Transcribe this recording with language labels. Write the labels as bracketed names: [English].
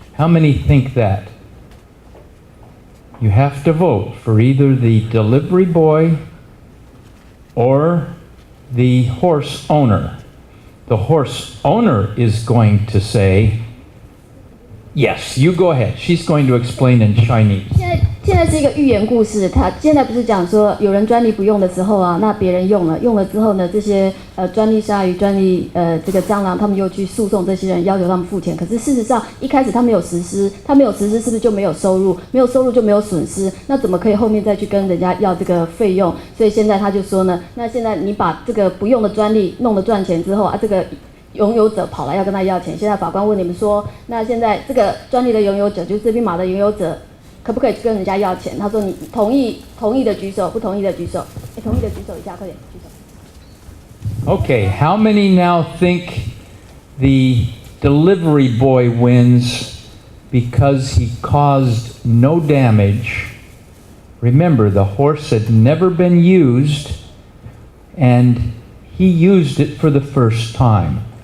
[English] How many think that? You have to vote for either the delivery boy or the horse owner. The horse owner is going to say, yes, you go ahead. She's going to explain in Chinese. [Chinese] 现在是一个寓言故事，他现在不是讲说有人专利不用的时候啊，那别人用了之后呢，这些专利鲨鱼、专利这个蟑螂，他们又去诉讼这些人，要求他们付钱。可是事实上一开始他没有实施，是不是就没有收入？没有收入就没有损失，那怎么可以后面再去跟人家要这个费用？所以现在他就说呢，那现在你把这个不用的专利弄得赚钱之后啊，这个拥有者跑来要跟他要钱。现在法官问你们说，那现在这个专利的拥有者，就是这匹马的拥有者，可不可以跟人家要钱？他说你同意的举手，不同意的举手。同意的举手一下，快点举手。 [English] Okay, how many now think the delivery boy wins because he caused no damage? Remember, the horse had never been used and he used it for the first time.